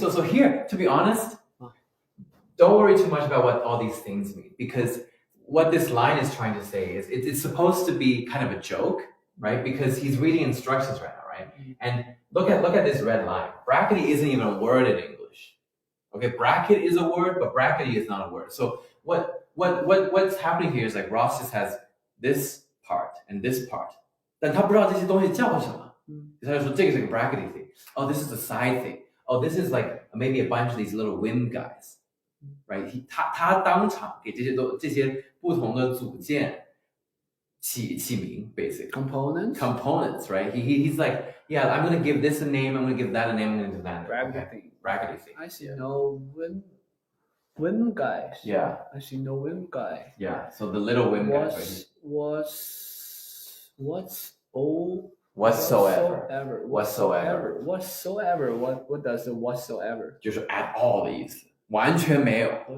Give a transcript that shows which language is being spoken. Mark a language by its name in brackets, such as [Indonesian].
[English] So here, to be honest, don't worry too much about what all these things mean, because what this line is trying to say is it's supposed to be kind of a joke, right? Because he's reading instructions right now, right? And look at this red line. Brackety isn't even a word in English. Okay, bracket is a word, but brackety is not a word. So what's happening here is like Ross just has this part and this part. [Chinese] 但他不知道这些东西叫什么，他就说这个是个 [English] brackety thing. Oh, this is the side thing. Oh, this is like maybe a bunch of these little whim guys, right? [Chinese] 他当场给这些不同的组件起名 [English] basically. Components, right? He's like, yeah, I'm gonna give this a name. I'm gonna give that a name. I'm gonna give that a name. Brackety. Brackety thing. I see no whim guys. Yeah. I see no whim guy. Yeah. So the little whim guys, right? Whatsoever. Whatsoever. What does the whatsoever? [Chinese] 就是 [English] at all [Chinese] 的意思，完全没有。